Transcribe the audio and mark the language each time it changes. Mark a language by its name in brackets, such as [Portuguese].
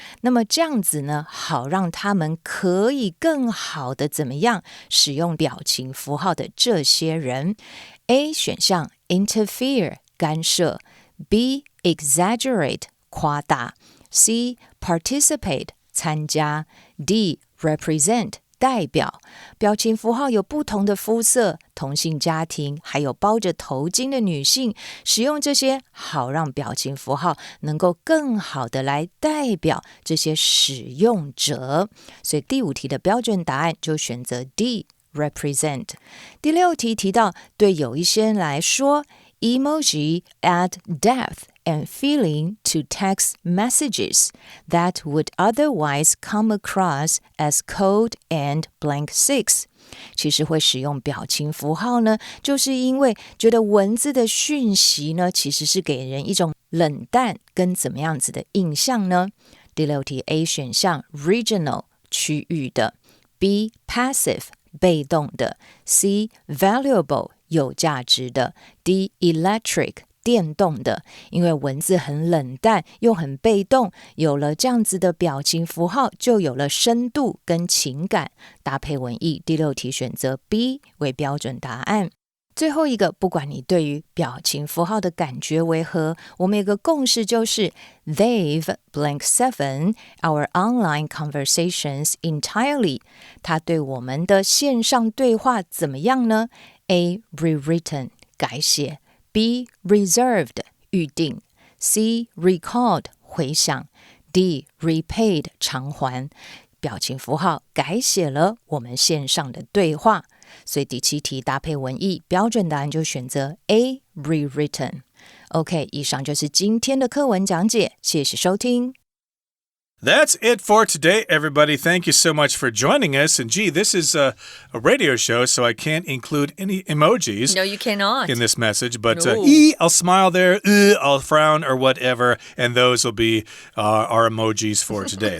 [Chinese] 那么这样子呢，好让他们可以更好的怎么样使用表情符号的这些人。 A 选项 interfere。干涉 B. exaggerate 夸大 C. participate 参加 D. represent 代表。表情符号有不同的肤色、同性家庭，还有包着头巾的女性，使用这些好让表情符号能够更好的来代表这些使用者。所以第5题的标准答案就选择 D. [English] represent。 [Chinese] 第6题提到，对有一些人来说 [English] Emoji add depth and feeling to text messages that would otherwise come across as cold and blank [Chinese] 6. 其实会使用表情符号呢，就是因为觉得文字的讯息呢，其实是给人一种冷淡跟怎么样子的印象呢？第6题 A 选项 regional 区域的 B passive 被动的 C valuable有价值的 D. electric 电动的。因为文字很冷淡又很被动，有了这样子的表情符号，就有了深度跟情感。搭配文意，第6题选择 B 为标准答案。最后一个，不管你对于表情符号的感觉为何，我们有个共识就是 [English] They've blank 7 our online conversations entirely。 [Chinese] 它对我们的线上对话怎么样呢？ A. rewritten 改写 B. reserved 预定 C. recalled 回想 D. repaid 偿还。表情符号改写了我们线上的对话。所以第7题搭配文意，标准答案就选择 A. [English] rewritten。 [Chinese] OK， 以上就是今天的课文讲解，谢谢收听。 [English] That's it for today, everybody. Thank you so much for joining us. And gee, this is a radio show, so I can't include any emojis. No, you cannot. In this message. But No. I'll smile there, I'll frown or whatever. And those will be our emojis for today.